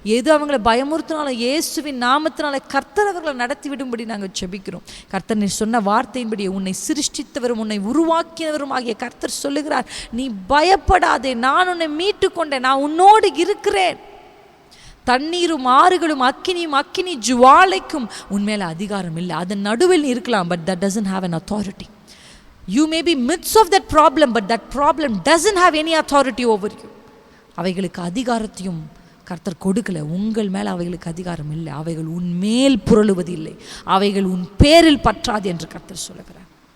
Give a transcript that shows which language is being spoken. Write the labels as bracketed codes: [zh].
[ta] எது அவங்கள பயமுறுத்தினாலும் இயேசுவின் நாமத்தினால கர்த்தர் அவர்களை நடத்தி விடும்படி நாங்கள் ஜெபிக்கிறோம். கர்த்தர் நீ சொன்ன வார்த்தையின்படி உன்னை சிருஷ்டித்தவரும் உன்னை உருவாக்கினவரும் ஆகிய கர்த்தர் சொல்லுகிறார், நீ பயப்படாதே, நான் உன்னை மீட்டு கொண்டேன், நான் உன்னோடு இருக்கிறேன். தண்ணீரும் ஆறுகளும் அக்கினியும் அக்கினி ஜுவாலைக்கும் உன்மேல அதிகாரம் இல்லை. அதன் நடுவில் இருக்கலாம், [en] but that doesn't have an authority. You may be midst of that problem, but that problem doesn't have any authority over you. [ta] அவைகளுக்கு அதிகாரத்தையும் கர்த்தர் கொடுக்கல. உங்கள் மேல் அவைகளுக்கு அதிகாரம் இல்லை. அவைகள் உன் மேல் புரளுவது இல்லை. அவைகள் உன் பேரில் பற்றாது என்று கர்த்தர் சொல்லுகிறார்.